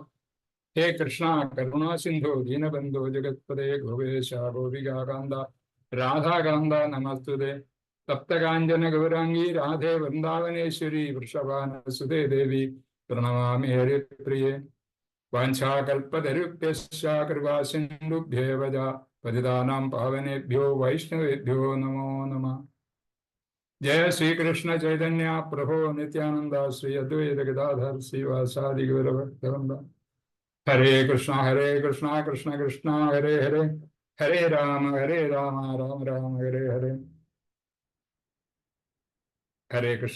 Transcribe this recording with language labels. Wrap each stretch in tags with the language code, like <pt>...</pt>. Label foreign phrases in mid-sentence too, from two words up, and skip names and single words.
<sa>ഹേ കൃഷ്ണ കരുണാ സിന്ധു ദീനബന്ധു ജഗത്പദേ ഗോപേശ ഗോപികാകാന്ത രാധാകാന്ത നമസ്തുതേ. തപ്തകാഞ്ചന ഗൗരാംഗീ രാധേ വൃന്ദാവനേശ്വരി വൃഷഭാനുസുതേ ദേവി പ്രണമാമി ഹരിപ്രിയേ. വാഞ്ചാകൽപതരുഭ്യശ്ച കൃപാസിന്ധുഭ്യേവ പതിതാനാം പാവനേഭ്യോ വൈഷ്ണവേഭ്യോ നമോ നമഃ. ജയ ശ്രീകൃഷ്ണ ചൈതന്യ പ്രഭോ നിത്യാനന്ദ ശ്രീ അദ്വൈത ഗദാധർ ശ്രീവാസാദി ഗൗരഭക്തവൃന്ദ. ഹരേ കൃഷ്ണ കൃഷ്ണ കൃഷ്ണ ഹരേ ഹരേ, ഹരേ രാമ രാമ രാമ ഹരേ ഹരേ. ഹരേ കൃഷ്ണ.</sa>